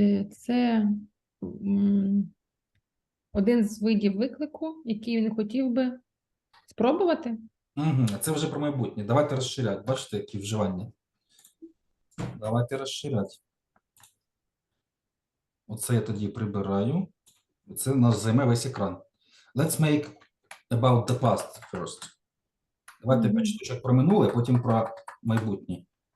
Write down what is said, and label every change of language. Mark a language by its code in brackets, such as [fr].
[uk] Це один з видів виклику, який він хотів би спробувати. Угу. Це вже про майбутнє. Давайте розширяти. Бачите, які вживання. Давайте розширяти. Оце я тоді прибираю. Це у нас займе весь екран. [en] Let's make about the past first. [uk] Давайте 5 штучок про минуле, потім про майбутнє.